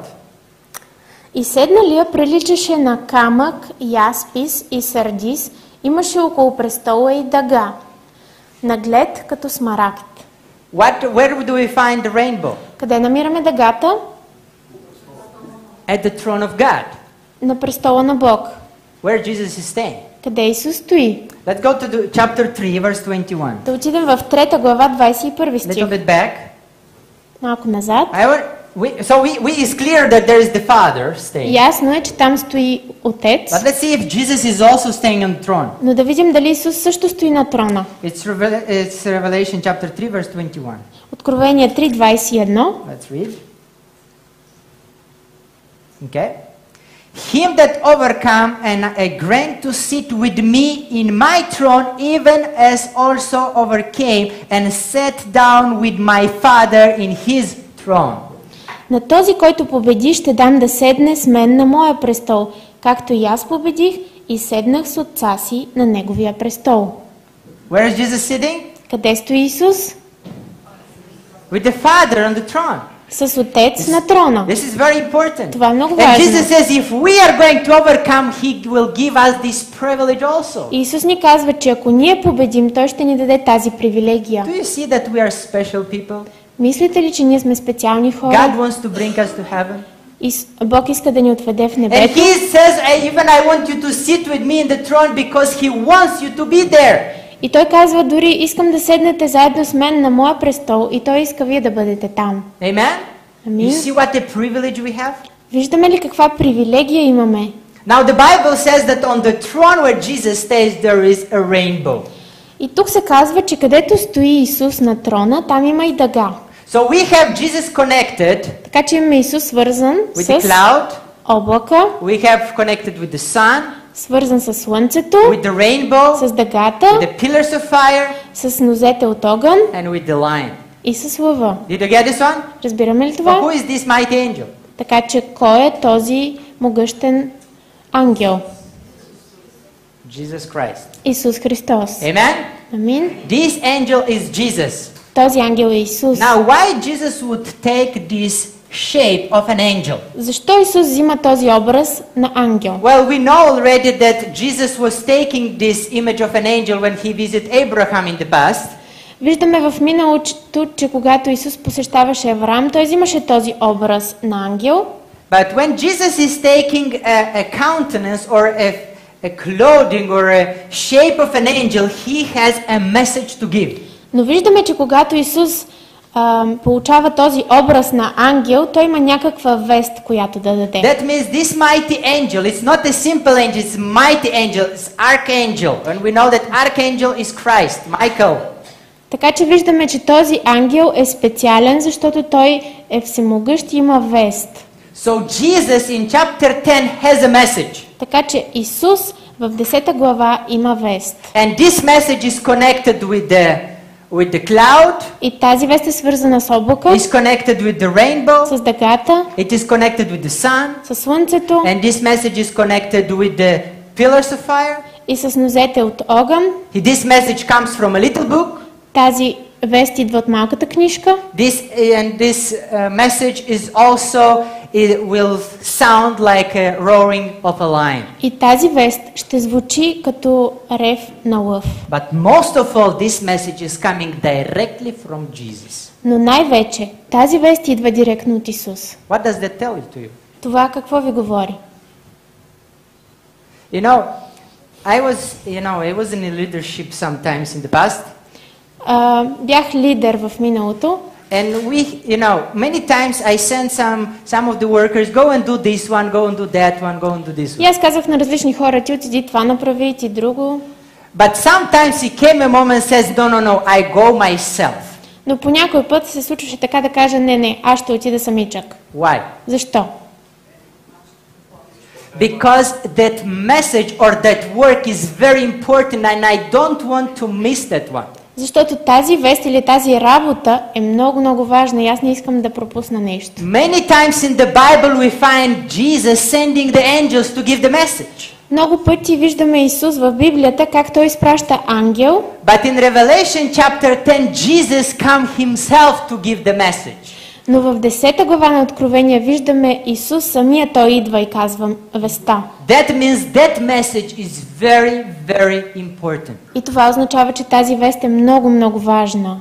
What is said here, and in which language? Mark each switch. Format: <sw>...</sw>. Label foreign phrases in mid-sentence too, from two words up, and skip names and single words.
<bg>И седналия приличаше на камък, яспис и сардис, имаше около престола и дъга, наглед като смарагд.</bg> <en>Where do we find the rainbow?</en> <bg>Къде намираме дъгата?</bg> <en>At the throne of God,</en> <bg>На престола на Бог.</bg> <en>where Jesus is staying.</en> <bg>Къде Исус стои?</bg> <en>Let's go to the chapter 3, verse 21.</en> <bg>Да отидем в 3 глава, 21</bg> <en>Little</en> <bg>стих.</bg> <en>bit back.</en> <bg>Малко назад.</bg> <en>It's clear that there is the Father staying.</en> <bg>Ясно е, че там стои Отец,</bg> <en>But let's see if Jesus is also staying on the throne.</en> <bg>но да видим дали Исус също стои на трона.</bg> <en>It's Revelation chapter 3, verse 21.</en> <bg>Откровение 3:21.</bg> <en>Let's read. Okay. Him that overcome and I grant to sit with me in my throne, even as also overcame and sat down with my Father in his throne.</en> <bg>На този, който победи, ще дам да седне с мен на моя престол, както и аз победих и седнах с Отца си на неговия престол.</bg> <en>Where is Jesus sitting?</en> <bg>Къде стои Исус?</bg> <en>With the Father on the throne.</en> <bg>С Отец на трона.</bg> <en>This is very important.</en> <bg>Това е много</bg> <en>And</en> <bg>важно.</bg> <en>Jesus says if we are going to overcome, he will give us this privilege also.</en> <bg>Исус ни казва, че ако ние победим, Той ще ни даде тази привилегия.</bg> <en>Do you see that we are special people?</en> <bg>Мислите ли, че ние сме специални</bg> <en>God</en> <bg>хора?</bg> <en>wants to bring us to heaven.</en> <bg>И Бог иска да ни отведе в</bg> <en>And</en> <bg>небето.</bg> <en>he says, even I want you to sit with me in the throne because he wants you to be there.</en> <bg>И Той казва, дори искам да седнете заедно с мен на моя престол и Той иска вие да бъдете там.</bg> <en>Amen? You</en> <bg>Амин.</bg> <en>see what a privilege we have?</en> <bg>Виждаме ли каква привилегия имаме?</bg> <en>Now the Bible says that on the throne where Jesus stays there is a rainbow.</en> <bg>И тук се казва, че където стои Исус на трона, там има и дъга.</bg> <en>So we have Jesus connected</en> <bg>Така че имаме Исус свързан</bg> <en>with the</en> <bg>с</bg> <en>cloud,</en> <bg>облака,</bg> <en>we have connected with the sun,</en> <bg>свързан с слънцето,</bg> <en>with the rainbow,</en> <bg>с дъгата,</bg> <en>with the pillars of fire,</en> <bg>с нозете от огън</bg> <en>and with the lion.</en> <bg>и с лъва.</bg> <en>Did you get this one?</en> <bg>Разбираме ли</bg> <en>But</en> <bg>това?</bg> <en>who is this mighty angel?</en> <bg>Така че кой е този могъщен ангел?</bg> <en>Jesus Christ.</en> <bg>Исус Христос.</bg> <en>Amen?</en> <bg>Амин.</bg> <en>This angel is Jesus.</en> <bg>Този ангел е Исус.</bg> <en>Now, why Jesus would take this shape of an angel?</en> <bg>Защо Исус взима този образ на ангел?</bg> <en>Well, we know already that Jesus was taking this image of an angel when he visited Abraham in the past.</en> <bg>Виждаме в миналото, че когато Исус посещаваше Авраам, той взимаше този образ на ангел.</bg> <en>But when Jesus is taking a countenance or a clothing or a shape of an angel, he has a message to give.</en> <bg>Но виждаме, че когато Исус получава този образ на ангел, той има някаква вест, която да даде.</bg> <en>That means this mighty angel, it's not a simple angel, it's a mighty angel, it's archangel. And we know that archangel is Christ, Michael.</en> <bg>Така че виждаме, че този ангел е специален, защото той е всемогъщ и има вест.</bg> <en>So Jesus in chapter 10 has a message.</en> <bg>Така че Исус в 10 глава има вест.</bg> <en>And this message is connected with the cloud,</en> <bg>И тази вест е свързана с облака,</bg> <en>is connected with the rainbow,</en> <bg>с дъгата,</bg> <en>it is connected with the sun,</en> <bg>с слънцето</bg> <en>and this message is connected with the pillars of fire.</en> <bg>и с нозете от огън.</bg> <en>This message comes from a little book.</en> <bg>Тази вест идва от малката книжка.</bg> <en>This message is also, it will sound like a roaring of a lion.</en> <bg>И тази вест ще звучи като рев на лъв.</bg> <en>But most of all, this message is coming directly from Jesus.</en> <bg>Но най-вече тази вест идва директно от Исус.</bg> <en>What does that tell you to you?</en> <bg>Това какво ви говори?</bg> <en>You know, I was in a leadership sometimes in the past.</en> <bg>Бях лидер в миналото.</bg> <en>And many times I send some of the workers, go and do this one, go and do that one, go and do this</en> <bg>И</bg> <en>one.</en> <bg>аз казах на различни хора, ти отиди това направи, ти друго.</bg> <en>But sometimes he came a moment and says, no, I go myself.</en> <bg>Но по някой път се случваше така да каже, не, аз ще отида самичък.</bg> <en>Why?</en> <bg>Защо?</bg> <en>Because that message or that work is very important and I don't want to miss that one.</en> <bg>Защото тази вест или тази работа е много, много важна и аз не искам да пропусна нещо.</bg> <en>Many times in the Bible we find Jesus sending the angels to give the message.</en> <bg>Много пъти виждаме Исус в Библията как той изпраща ангел,</bg> <en>But in Revelation chapter 10, Jesus come himself to give the message.</en> <bg>но в 10 глава на Откровение виждаме Исус самия, той идва и казва веста.</bg> <en>That means that message is very, very important.</en> <bg>И това означава, че тази вест е много, много важна.</bg>